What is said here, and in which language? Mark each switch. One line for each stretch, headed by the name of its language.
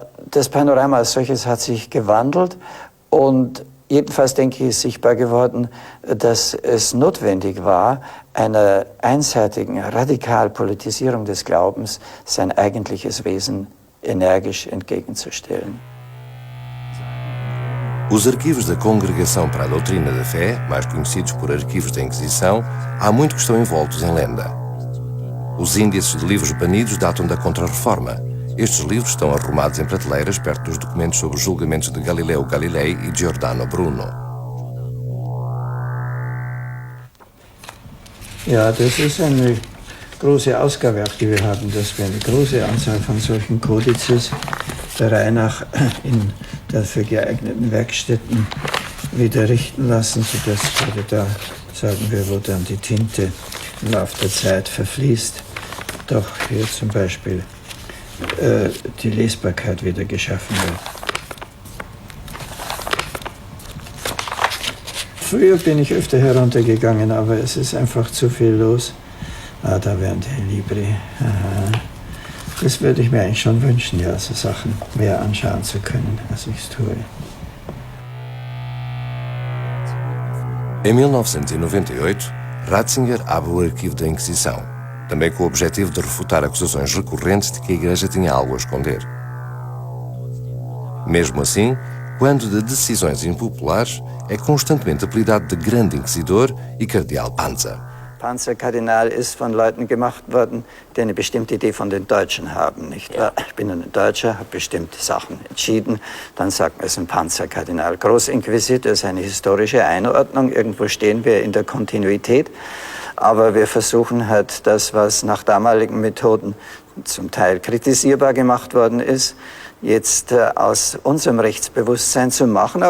German: Das Panorama als solches hat sich gewandelt und jedenfalls, denke ich, ist sichtbar geworden, dass es notwendig war, einer einseitigen Radikalpolitisierung des Glaubens sein eigentliches Wesen energisch entgegenzustellen.
Portuguese: Os arquivos da Congregação para a Doutrina da Fé, mais conhecidos por arquivos da Inquisição, há muito que estão envoltos em lenda. Os índices de livros banidos datam da Contra-Reforma. Estes livros estão arrumados em prateleiras perto dos documentos sobre os julgamentos de Galileu Galilei e Giordano Bruno.
German: Ja, das ist eine große Ausgabewerk, die wir haben, dass wir eine große Anzahl von solchen Kodizes der Reihe nach in dafür geeigneten Werkstätten wieder richten lassen, sodass da, sagen wir, wo dann die Tinte im Laufe der Zeit verfließt, doch hier zum Beispiel die Lesbarkeit wieder geschaffen wird. Früher bin ich öfter heruntergegangen, aber es ist einfach zu viel los. Ah, da wären die Libri. Aha. Das würde ich mir eigentlich schon wünschen, ja, so Sachen mehr anschauen zu können, als ich es tue.
Portuguese: Em 1998, Ratzinger abre o arquivo da Inquisição, também com o objetivo de refutar acusações recorrentes de que a Igreja tinha algo a esconder. Mesmo assim, quando de decisões impopulares, é constantemente apelidado de Grande Inquisidor e Cardeal Panzer.
German: Panzerkardinal ist von Leuten gemacht worden, die eine bestimmte Idee von den Deutschen haben, nicht wahr? Ich bin ein Deutscher, habe bestimmte Sachen entschieden, dann sagt man, es ist ein Panzerkardinal. Großinquisitor ist eine historische Einordnung, irgendwo stehen wir in der Kontinuität, aber wir versuchen halt das, was nach damaligen Methoden zum Teil kritisierbar gemacht worden ist, jetzt aus unserem Rechtsbewusstsein zu machen.